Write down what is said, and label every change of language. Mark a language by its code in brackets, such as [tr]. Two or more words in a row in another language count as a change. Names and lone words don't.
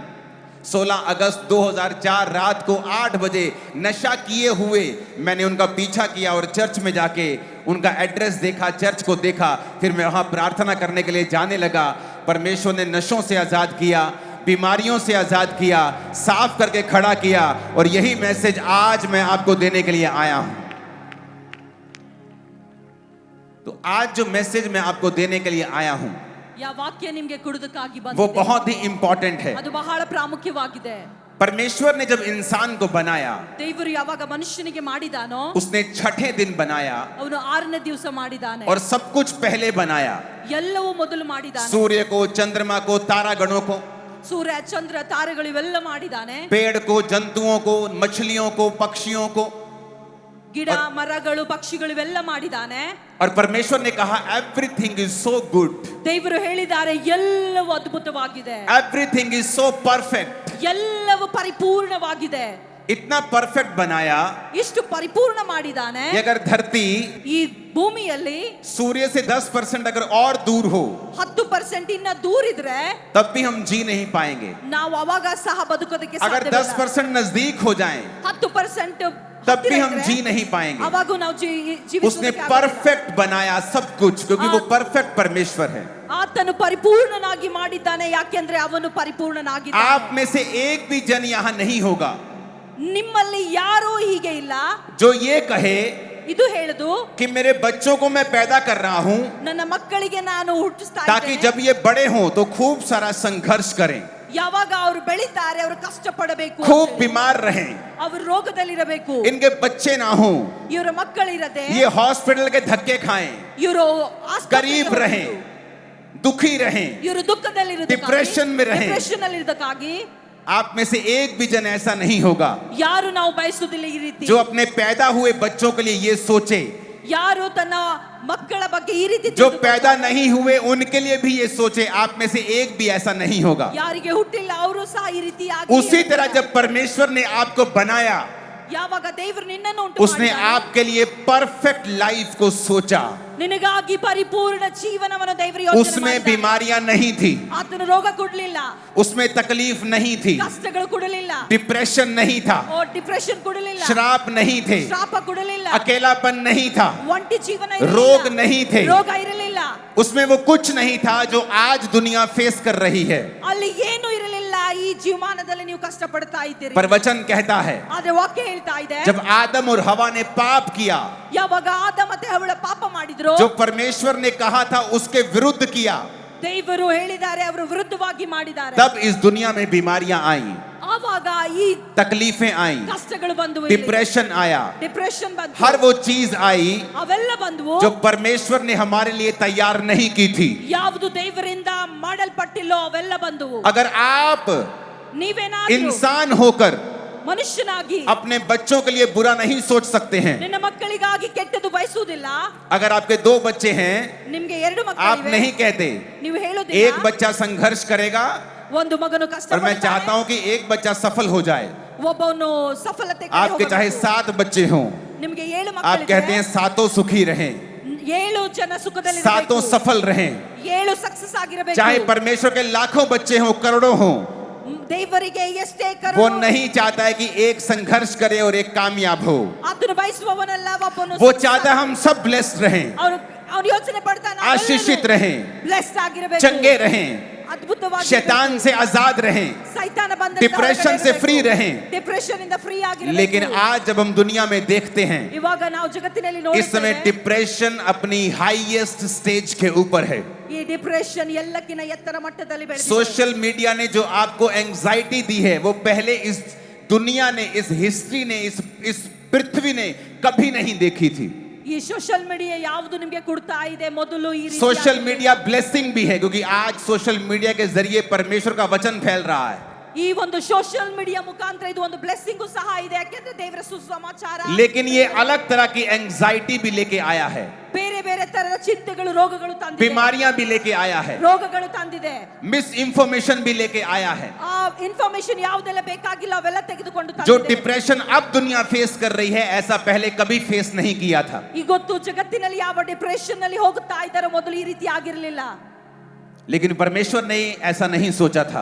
[hi] 16 अगस्त 2004 रात को 8 बजे नशा किए हुए मैंने उनका पीछा किया और चर्च में जाके उनका एड्रेस देखा, चर्च को देखा, फिर मैं वहां प्रार्थना करने के लिए जाने लगा. परमेश्वर ने नशों से आजाद किया, बीमारियों से आजाद किया, साफ करके खड़ा किया. और यही मैसेज आज मैं आपको देने के लिए आया हूं. तो आज जो मैसेज मैं आपको देने के लिए आया हूं, [kn] ಯಾ ವಾಕ್ಯ ನಿಮಗೆ ಕೊಡುವುದಕ್ಕಾಗಿ [hi] वो [kn] ಬಂದಿದೆ. [hi] बहुत ही इंपॉर्टेंट है. [kn] ಅದು ಬಹಳ ಪ್ರಾಮುಖ್ಯವಾಗಿದೆ. [hi] परमेश्वर ने जब इंसान को बनाया, [kn] ದೇವರು ಯಾವಾಗ ಮನುಷ್ಯನಿಗೆ ಮಾಡಿದಾನೋ, [hi] उसने छठे दिन बनाया [kn] ಅವನು 6ನೇ ದಿವಸ ಮಾಡಿದಾನೆ. [hi] और सब कुछ पहले बनाया. [kn] ಎಲ್ಲವೂ ಮೊದಲು ಮಾಡಿದಾನೆ. [hi] सूर्य को, चंद्रमा को, तारागणों को, [kn] ಸೂರ್ಯ ಚಂದ್ರ ತಾರೆಗಳು ಇವೆಲ್ಲ ಮಾಡಿದಾನೆ. [hi] पेड़ को, जंतुओं को, मछलियों को, पक्षियों को, [kn] ಗಿಡ ಮರಗಳು ಪಕ್ಷಿಗಳು ಇವೆಲ್ಲ ಮಾಡಿದಾನೆ. [hi] और परमेश्वर ने कहा [en] everything is so good, [kn] ದೇವರು ಹೇಳಿದ್ದಾರೆ ಎಲ್ಲವೂ ಅದ್ಭುತವಾಗಿದೆ, [en] everything is so perfect. [kn] ಎಲ್ಲವೂ ಪರಿಪೂರ್ಣವಾಗಿದೆ. [hi] इतना परफेक्ट बनाया [kn] ಇಷ್ಟು ಪರಿಪೂರ್ಣ ಮಾಡಿದಾನೆ. [hi] कि अगर धरती [kn] ಈ ಭೂಮಿಯಲ್ಲಿ [hi] सूर्य से 10% अगर और दूर हो, [kn] 10% ಇನ್ನ ದೂರ ಇದ್ರೆ [hi] तब भी हम जी नहीं पाएंगे. [kn] ನಾವು ಅವಾಗ ಸಹ ಬದುಕೋದಕ್ಕೆ [hi] अगर [kn] ಸಾಧ್ಯವಿಲ್ಲ. [hi] 10% नजदीक हो जाएं, [kn] 10% [hi] तब भी हम जी नहीं पाएंगे. [kn] ಅವಾಗ ನಾವು [hi] उसने [kn] ಜೀವಿಸೋದಕ್ಕೆ ಆಗೋದಿಲ್ಲ. [hi] परफेक्ट बनाया सब कुछ, क्योंकि वो परफेक्ट परमेश्वर है. [kn] ಆತನು ಪರಿಪೂರ್ಣನಾಗಿ ಮಾಡಿದ್ದಾನೆ, ಯಾಕೆಂದ್ರೆ ಅವನು ಪರಿಪೂರ್ಣನಾಗಿದ್ದಾನೆ. [hi] आप में से एक भी जन यहाँ नहीं होगा [kn] ನಿಮ್ಮಲ್ಲಿ ಯಾರೂ ಹೀಗೆ ಇಲ್ಲ [hi] जो ये कहे [kn] ಇದು ಹೇಳುದು, [hi] कि मेरे बच्चों को मैं पैदा कर रहा हूं [kn] ನನ್ನ ಮಕ್ಕಳಿಗೆ ನಾನು ಹುಟ್ಟಿಸ್ತಾ [hi] ताकि [kn] ಇದ್ದೇನೆ. [hi] जब ये बड़े हों तो खूब सारा संघर्ष करें, [kn] ಯಾವಾಗ ಅವರು ಬೆಳೀತಾರೆ ಅವರು ಕಷ್ಟ ಪಡಬೇಕು, [hi] खूब बीमार रहें, [kn] ಅವರು ರೋಗದಲ್ಲಿರಬೇಕು, [hi] इनके बच्चे ना हों, [kn] ಇವರ ಮಕ್ಕಳಿರದೆ [hi] ये हॉस्पिटल के धक्के खाएं, [kn] ಇವರು [hi] गरीब रहें, दुखी रहें, [kn] ಇವರು ದುಃಖದಲ್ಲಿರುವುದಕ್ಕಾಗಿ, [hi] डिप्रेशन में रहें. [kn] ಡಿಪ್ರೆಷನ್ ಅಲ್ಲಿರುವುದಕ್ಕಾಗಿ [hi] आप में से एक भी जन ऐसा नहीं होगा [kn] ಯಾರು ನಾವು ಬಯಸುವುದಿಲ್ಲ ಈ ರೀತಿ. [hi] जो अपने पैदा हुए बच्चों के लिए ये सोचे, [kn] ಯಾರು ತನ್ನ ಮಕ್ಕಳ ಬಗ್ಗೆ ಈ ರೀತಿ [hi] जो पैदा नहीं हुए उनके लिए भी ये सोचे. आप में से एक भी ऐसा नहीं होगा. [kn] ಯಾರಿಗೆ ಹುಟ್ಟಿಲ್ಲ ಅವರು ಸಹ ಈ ರೀತಿ [hi] उसी तरह जब परमेश्वर ने आपको बनाया, [kn] ಯಾವಾಗ ದೇವರು ನಿನ್ನನ್ನು ಉಂಟು [hi] उसने [kn] ಮಾಡಿದನು, [hi] आपके लिए परफेक्ट लाइफ को सोचा. [kn] ನಿನಗಾಗಿ ಪರಿಪೂರ್ಣ ಜೀವನವನ್ನು ದೇವರು ಯೋಚನೆ [hi] उसमें [kn] ಮಾಡಿದ್ದಾನೆ. [hi] बीमारियां नहीं थी, [kn] ಆತನು ರೋಗ ಕೊಡಲಿಲ್ಲ, [hi] उसमें तकलीफ नहीं थी, [kn] ಕಷ್ಟಗಳು ಕೊಡಲಿಲ್ಲ, [hi] डिप्रेशन नहीं था, [kn] ಡಿಪ್ರೆಷನ್ ಕೊಡಲಿಲ್ಲ, [hi] श्राप नहीं थे, [kn] ಶಾಪ ಕೊಡಲಿಲ್ಲ, [hi] अकेलापन नहीं था, [kn] ಒಂಟಿ ಜೀವನ [hi] रोग [kn] ಇರಲಿಲ್ಲ, [hi] नहीं थे. [kn] ರೋಗ ಇರಲಿಲ್ಲ, [hi] उसमें वो कुछ नहीं था जो आज दुनिया फेस कर रही है. [kn] ಅಲ್ಲಿ ಏನು ಇರಲಿಲ್ಲ. ಈ ಜೀವಮಾನದಲ್ಲಿ ನೀವು ಕಷ್ಟ ಪಡ್ತಾ ಇದ್ದೀರಿ. [hi] पर वचन कहता है [kn] ಆದ್ರೆ ವಾಕ್ಯ ಹೇಳ್ತಾ ಇದೆ, [hi] जब आदम और हवा ने पाप किया, [kn] ಯಾವಾಗ ಆದ ಮತ್ತೆ ಹವ್ವಳ ಪಾಪ ಮಾಡಿದ್ರು, [hi] जो परमेश्वर ने कहा था उसके विरुद्ध किया, [kn] ದೇವರು ಹೇಳಿದ್ದಾರೆ ಅವರು ವಿರುದ್ಧವಾಗಿ ಮಾಡಿದ್ದಾರೆ. [hi] तब इस दुनिया में बीमारियां आई, [kn] ಆವಾಗ ಈ [hi] तकलीफें आई, [kn] ಕಷ್ಟಗಳು ಬಂದವು, [hi] डिप्रेशन आया, [kn] ಡಿಪ್ರೆಷನ್ ಬಂತು, [hi] हर वो चीज आई [kn] ಅವೆಲ್ಲ ಬಂದವು [hi] जो परमेश्वर ने हमारे लिए तैयार नहीं की थी. [kn] ಯಾವುದು ದೇವರಿಂದ ಮಾಡಲ್ಪಟ್ಟಿಲ್ಲೋ ಅವೆಲ್ಲ ಬಂದವು. [hi] अगर आप [kn] ನೀವೇನಾದ್ರೂ [hi] इंसान होकर [kn] ಮನುಷ್ಯನಾಗಿ [hi] अपने बच्चों के लिए बुरा नहीं सोच सकते हैं। [kn] ನಿನ್ನ ಮಕ್ಕಳಿಗಾಗಿ ಕೆಟ್ಟದ್ದು ಬಯಸುವುದಿಲ್ಲ. [hi] अगर आपके 2 बच्चे हैं, [kn] ನಿಮ್ಗೆ 2 [hi] आप [kn] ಮಕ್ಕಳಿವೆ, [hi] नहीं कहते [kn] ನೀವು [hi] एक [kn] ಹೇಳೋದಿಲ್ಲ [hi] बच्चा संघर्ष करेगा [kn] ಒಂದು ಮಗನು [hi] और मैं चाहता [kn] ಕಷ್ಟಪಡ್ತಾನೆ, [hi] हूं कि एक बच्चा सफल हो जाए। [kn] ಒಬ್ಬನು ಸಫಲತೆ ಕಡೆ [hi] आपके चाहे [kn] ಹೋಗಬೇಕು. [hi] 7 बच्चे हों, [kn] ನಿಮ್ಗೆ 7 [hi] आप कहते हैं [kn] ಮಕ್ಕಳಿವೆ, [hi] सातों सुखी रहें, [kn] 7 ಜನ ಸುಖದಲ್ಲಿ [hi] सातों सफल रहें। [kn] 7 ಸಕ್ಸಸ್ ಆಗಿರಬೇಕು. [hi] चाहे परमेश्वर के लाखों बच्चे हों, करोड़ों हों, [kn] ದೇವರಿಗೆ ಎಷ್ಟೇ [hi] वो [kn] ಕರುಣೆ, [hi] नहीं चाहता है कि एक संघर्ष करे और एक कामयाब हो। [kn] ಆತನು ಬಯಸುವವನಲ್ಲ ಒಬ್ಬನು [hi] वो चाहता है हम सब ब्लेस्ड रहें, [kn] ಅವನು ಯೋಚನೆ ಪಡ್ತಾನೆ [hi] आशीषित रहें, [kn] ಬ್ಲೆಸ್ಡ್ ಆಗಿರಬೇಕು, [hi] चंगे रहें, [kn] ಅದ್ಭುತವಾಗಿ [hi] शैतान से आजाद रहें, [kn] ಸೈತಾನ ಬಂದ [hi] डिप्रेशन से फ्री रहें। [kn] ಡಿಪ್ರೆಷನ್ ಇಂದ ಫ್ರೀ ಆಗಿರಬೇಕು. [hi] लेकिन आज जब हम दुनिया में देखते हैं, [kn] ಇವಾಗ ನಾವು ಜಗತ್ತಿನಲ್ಲಿ [hi] इस समय [kn] ನೋಡುತ್ತೇವೆ [hi] डिप्रेशन अपनी [en] highest stage [hi] के ऊपर है। [kn] ಈ ಡಿಪ್ರೆಷನ್ ಎಲ್ಲಕ್ಕಿಂತ ಎತ್ತರ ಮಟ್ಟದಲ್ಲಿ ಬೆಳೆದಿದೆ. [en] social media [hi] ने जो आपको एंजाइटी दी है, वो पहले इस दुनिया ने, इस हिस्ट्री ने, इस पृथ्वी ने कभी नहीं देखी थी। [kn] ಈ [en] social media [kn] ಯಾವುದು ನಿಮಗೆ ಕೊಡ್ತಾ ಇದೆ, ಮೊದಲು ಈ ರೀತಿ [en] social media [hi] ब्लेसिंग भी है, क्योंकि आज [en] social media [hi] के जरिए परमेश्वर का वचन फैल रहा है। [kn] ಈ ಒಂದು [en] social media [kn] ಮುಖಾಂತರ ಇದು ಒಂದು ಬ್ಲೆಸ್ಸಿಂಗ್ ಸಹ ಇದೆ, ಯಾಕೆಂದ್ರೆ ದೇವರ ಸುಸಮಾಚಾರ. [hi] लेकिन ये अलग तरह की एंजाइटी भी लेके आया है, [kn] ಬೇರೆ ಬೇರೆ ತರದ ಚಿಂತೆಗಳು, ರೋಗಗಳು ತಂದಿದೆ, [hi] बीमारियां भी लेके आया है, [kn] ರೋಗಗಳು ತಂದಿದೆ, [hi] मिस इंफॉर्मेशन भी लेके आया है। [kn] ಆ ಇನ್ಫಾರ್ಮೇಶನ್ ಯಾವುದೆಲ್ಲ ಬೇಕಾಗಿಲ್ಲ ಅವೆಲ್ಲ ತೆಗೆದುಕೊಂಡು [hi] जो [kn] ತಂದಿದೆ. [hi] डिप्रेशन अब दुनिया फेस कर रही है, ऐसा पहले कभी फेस नहीं किया था। [kn] ಇವತ್ತು ಜಗತ್ತಿನಲ್ಲಿ ಯಾವ ಡಿಪ್ರೆಷನ್ ನಲ್ಲಿ ಹೋಗುತ್ತಾ ಇದ್ದಾರೆ, ಮೊದಲು ಈ ರೀತಿ ಆಗಿರಲಿಲ್ಲ. [hi] लेकिन परमेश्वर ने ऐसा नहीं सोचा था।